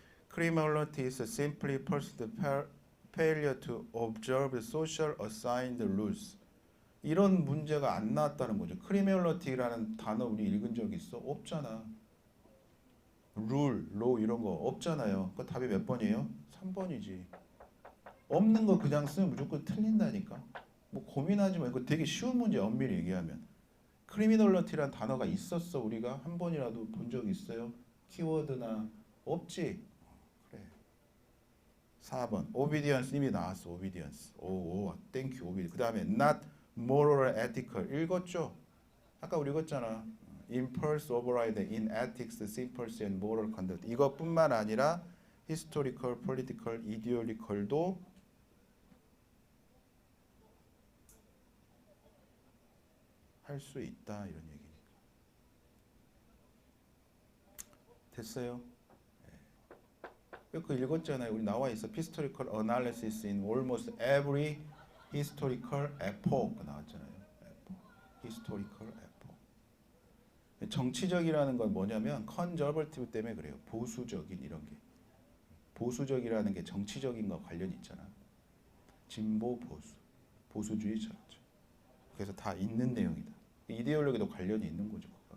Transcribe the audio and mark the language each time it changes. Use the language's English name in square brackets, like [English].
[English] Criminality is simply person's failure to observe social assigned rules. [Korean] 이런 문제가 안 나왔다는 거죠. 크리미널리티라는 단어 우리 읽은 적 있어? 없잖아. 룰, 로 이런 거 없잖아요. 그 답이 몇 번이에요? 3번이지. 없는 거 그냥 쓰면 무조건 틀린다니까. 뭐 고민하지 마. 이거 되게 쉬운 문제 엄밀히 얘기하면. 크리미널리티라는 단어가 있었어. 우리가 한 번이라도 본 적 있어요? 키워드나 없지. 그래. 4번. obedience 이미 나왔어. obedience. 오, 땡큐. obedience. 그다음에 [English] not moral ethical [Korean] 읽었죠? 아까 우리 읽었잖아. [English] impulse override in ethics, sympathy and moral conduct. [Korean] 이것뿐만 아니라 [English] historical, political, ideological [Korean] 도 할 수 있다 이런 얘기니까. 됐어요? 그 읽었잖아요. 우리 나와 있어. [English] historical analysis in almost every historical epoch [Korean] 나왔잖아요. [English] historical epoch. [Korean] 정치적이라는 건 뭐냐면 conservative 때문에 그래요. 보수적인 이런 게. 보수적이라는 게 정치적인과 관련이 있잖아. 진보 보수. 보수주의자. 그래서 다 있는 내용이다. 이데올로기도 관련이 있는 거죠.